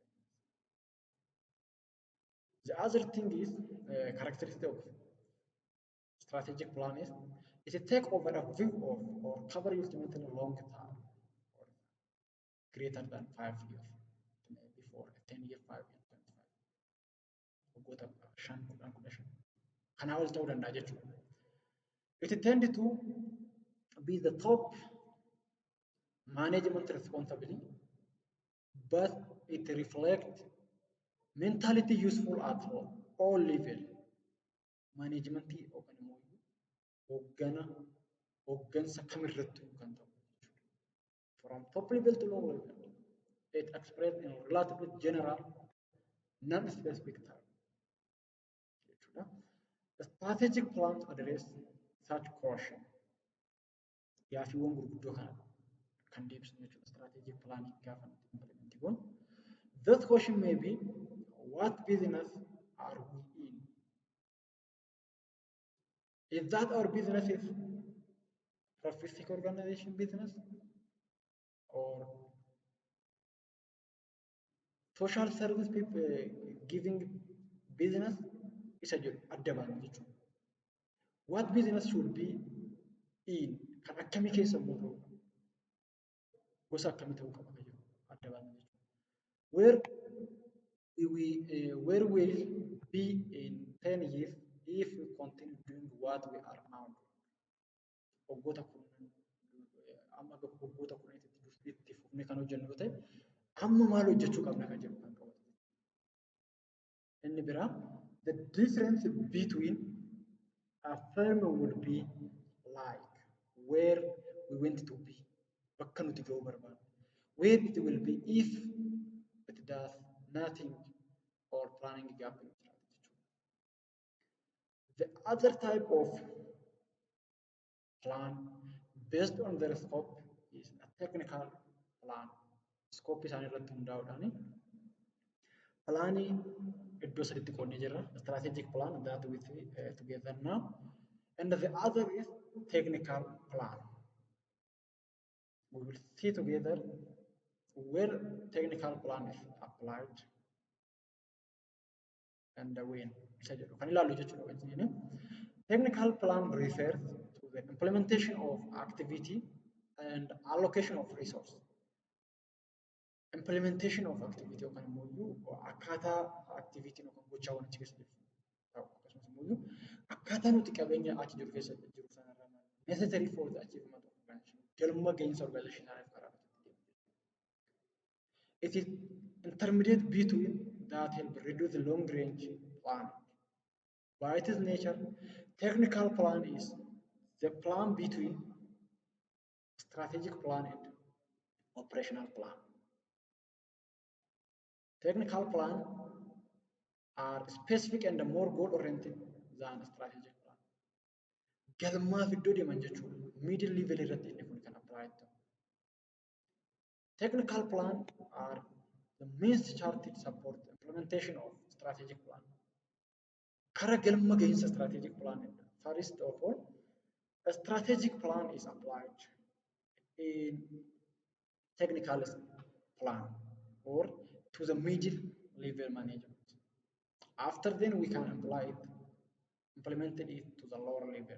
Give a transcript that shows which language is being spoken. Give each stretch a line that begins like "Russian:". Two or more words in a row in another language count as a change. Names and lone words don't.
English: The other thing is characteristic of strategic plan is it take over a view of or cover ultimately long term or greater than 5 years, maybe for 10 year, 5 year, 25.
Oromo: Waggoota 5, 10, 15. Kanaa ol ta'uu danda'a jechuudha.
English: It tend to be the top management responsibility, but it reflects mentality useful at all level.
Oromo: Management hooggansa kamirrattuu kan ta'u jechuudha.
English: From top level to low level, it expressed in relatively general, non-specific terms. The strategic plans address such question.
Oromo: Yaafiiwwan gurguddoo kana kan deebisnu jechuudha.
English: Strategic planning
Oromo: gaafa implement goon.
English: That question may be, what business are we in? Is that our business is profit organization business or social service people giving business?
Oromo: Isa jedhu adda baanu jechuudha.
English: What business should be in?
Oromo: Kan akkamii keessa immoo ta'u gosa akkamii ta'uu qaba jedhu adda baanu jechuudha.
English: Where will be in 10 years if we continue doing what we are now doing?
Oromo: Waggoota kunneen amma waggoota kunneen itti fufnee kan hojjennu yoo ta'e amma maal hojjechuu qabna kan jedhu kan qabatu. Inni biraa,
English: the difference between a firm would be like where we want to be,
Oromo: bakka nuti ga'uu barbaadu,
English: where it will be if it does nothing or planning gap in strategy. The other type of plan based on their scope is a technical plan.
Oromo: Scope isaanii irratti hundaa'uudhaan plaanii iddoo sadiitti qoodnee jirra.
English: Strategic plan that we see together now, and the other is technical plan. We will see together where technical plan is applied and when.
Oromo: Kan ilaallu jechuudha wajjin.
English: Technical plan refers to the implementation of activity and allocation of resource. Implementation of activity
Oromo: yookaan immoo akkaataa activity yookaan gochaawwan achi keessa jiru ta'u akkasumas immoo akkaataa nuti qabeenya achi jiru keessa jiru sanarraa
English: necessary for the achievement of organization
Oromo: galma gahinsa organization sanaaf karaa
English: it is intermediate between that help reduce the long range plan. By its nature, technical plan is the plan between strategic plan and operational plan. Technical plan are specific and more goal-oriented than strategic plan.
Oromo: Galmaa fiddoo deeman jechuun
English: middle level
Oromo: irratti inni kun kan apply ta'u.
English: Technical plan are the means charted support the implementation of strategic plan.
Oromo: Kara galma gahinsa
English: strategic plan. First of all, a strategic plan is applied in technical plan or to the middle level management. After then we can apply it, implemented it to the lower level.